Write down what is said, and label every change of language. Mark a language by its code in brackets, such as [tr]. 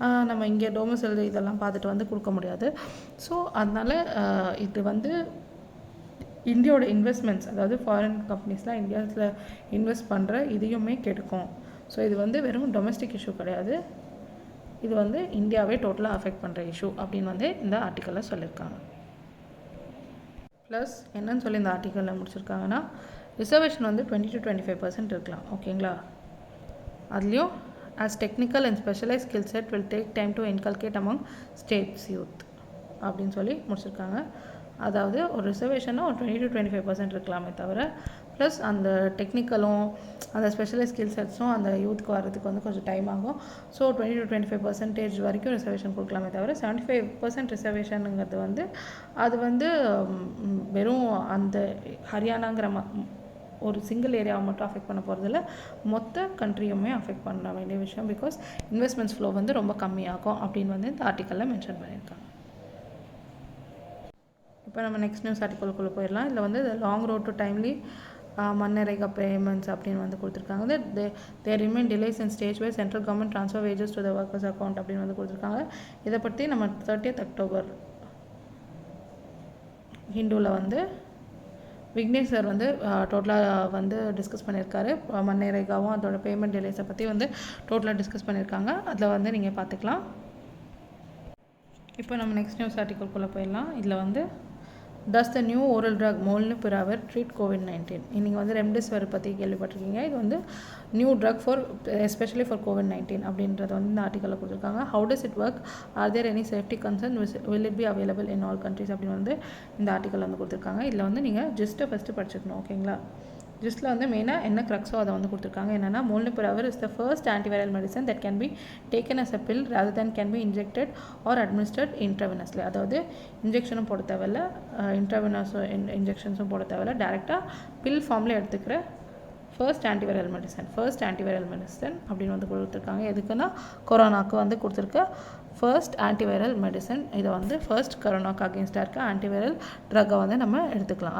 [ta] நம்ம இங்கே டொமிசைல் இதெல்லாம் பார்த்துட்டு வந்து கொடுக்க முடியாது. ஸோ அதனால் இது வந்து இந்தியாவோட இன்வெஸ்ட்மெண்ட்ஸ், அதாவது ஃபாரின் கம்பெனிஸ்லாம் இந்தியாவில் இன்வெஸ்ட் பண்ணுற இதையுமே கெடுக்கும். ஸோ இது வந்து வெறும் டொமஸ்டிக் இஷ்யூ கிடையாது, இது வந்து இந்தியாவே டோட்டலாக அஃபெக்ட் பண்ணுற இஷ்யூ அப்படின்னு வந்து இந்த ஆர்டிக்கலில் சொல்லியிருக்காங்க. ப்ளஸ் என்னன்னு சொல்லி இந்த ஆர்டிக்கலில் முடிச்சிருக்காங்கன்னா, ரிசர்வேஷன் வந்து 20 to 25% இருக்கலாம். ஓகேங்களா? அதுலேயும் [en] as technical and specialized skill set will take time to inculcate among states youth [ta] அப்படின்னு சொல்லி முடிச்சிருக்காங்க. அதாவது ஒரு ரிசர்வேஷனாக ஒரு 20 to 25% இருக்கலாமே தவிர, ப்ளஸ் அந்த டெக்னிக்கலும் அந்த ஸ்பெஷலைஸ் ஸ்கில் செட்ஸும் அந்த யூத்துக்கு வர்றதுக்கு வந்து கொஞ்சம் டைம் ஆகும். ஸோ 20 to 25% வரைக்கும் ரிசர்வேஷன் கொடுக்கலாமே தவிர 75% ரிசர்வேஷனுங்கிறது வந்து அது வந்து வெறும் அந்த ஹரியானாங்கிற ஒரு சிங்கிள் ஏரியாவை மட்டும் அஃபெக்ட் பண்ண போகிறதில்ல, மொத்த கண்ட்ரியுமே அஃபெக்ட் பண்ண வேண்டிய விஷயம். பிகாஸ் இன்வெஸ்ட்மெண்ட்ஸ் ஃப்ளோ வந்து ரொம்ப கம்மியாகும் அப்படின்னு வந்து இந்த ஆர்டிக்கலில் மென்ஷன் பண்ணியிருக்காங்க. இப்போ நம்ம நெக்ஸ்ட் நியூஸ் ஆர்டிக்கலுக்குள்ளே போயிடலாம். இதில் வந்து [en] long road to timely மன்னரேகா payments [ta] அப்படின்னு வந்து கொடுத்துருக்காங்க. [en] they remain delays in stage by central government transfer wages to the workers account [ta] அப்படின்னு வந்து கொடுத்துருக்காங்க. இதை பற்றி நம்ம 30th October ஹிந்துவில் வந்து விக்னேஷ் சார் வந்து டோட்டலாக வந்து டிஸ்கஸ் பண்ணியிருக்காரு. மன்னரேகாவும் அதோட பேமெண்ட் டிலேஸை பற்றி வந்து டோட்டலாக டிஸ்கஸ் பண்ணியிருக்காங்க. அதில் வந்து நீங்கள் பார்த்துக்கலாம். இப்போ நம்ம நெக்ஸ்ட் நியூஸ் ஆர்டிக்கலுக்குள்ளே போயிடலாம். இதில் வந்து [en] Does the new oral drug Molnupiravir treat COVID-19? [ta] இன்றைக்கி வந்து ரெம்டெசிவிர் பற்றி கேள்விப்பட்டிருக்கீங்க. இது வந்து [en] new drug for especially for COVID-19 [ta] அப்படின்றது வந்து இந்த ஆர்டிக்கலில் கொடுத்துருக்காங்க. [en] How does it work? Are there any safety concerns? Will it be available in all countries? [ta] அப்படின்னு வந்து இந்த ஆர்டிக்கல் வந்து கொடுத்துருக்காங்க. இதில் வந்து நீங்கள் ஜிஸ்ட்டை ஃபஸ்ட்டு படிச்சுக்கணும். ஓகேங்களா? ஜிஸ்ட்டில் வந்து மெயினாக என்ன க்ரக்ஸோ அதை வந்து கொடுத்துருக்காங்க. என்னென்னா, [en] Molnupiravir is the first antiviral medicine that can be taken as a pill rather than can be injected or administered intravenously. [ta] அதாவது இன்ஜெக்ஷனும் போட தேவையில்ல, இன்ட்ராவெனஸ் இன்ஜெக்ஷன்ஸும் போட தேவையில்ல, டேரெக்டாக பில் ஃபார்மில் எடுத்துக்கிற ஃபர்ஸ்ட் ஆன்டிவைரல் மெடிசன் அப்படின்னு வந்து கொடுத்துருக்காங்க. எதுக்குன்னா கொரோனாவுக்கு வந்து கொடுத்துருக்க ஃபர்ஸ்ட் ஆன்டிவைரல் மெடிசன். இதை வந்து ஃபர்ஸ்ட் கொரோனாவுக்கு அகேன்ஸ்டாக இருக்க ஆன்டிவைரல் ட்ரக்கை வந்து நம்ம எடுத்துக்கலாம்.